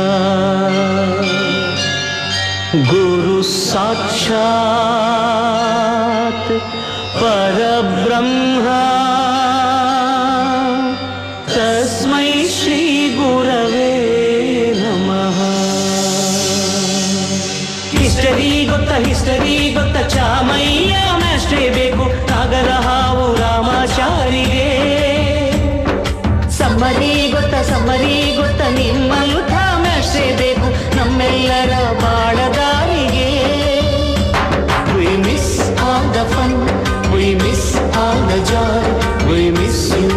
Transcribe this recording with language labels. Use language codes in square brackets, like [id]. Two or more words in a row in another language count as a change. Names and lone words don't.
[sa] ಗುರು ಸಾಕ್ಷಾತ್ ಪರಬ್ರಹ್ಮ ತಸ್ಮೈ ಶ್ರೀ ಗುರವೇ ನಮಃ. [kn] ಹಿಸ್ಟರಿ ಗೊತ್ತ ಚಾಮಯ್ಯ ಮ್ಯಾಸ್ಟ್ರೇ ಬೇಕು ನಾಗರ ಹಾವು ರಾಮಾಚಾರಿಗೆ. ಸಮ್ಮರಿ ಗೊತ್ತ ನಿಮ್ಮಂಥ ಮ್ಯಾಸ್ಟ್ರೇ ಬೇಕು ನಮ್ಮೆಲ್ಲರ ಬಾಳದಾರಿಗೆ. [en] We miss all the fun, we miss all the joy, we miss you.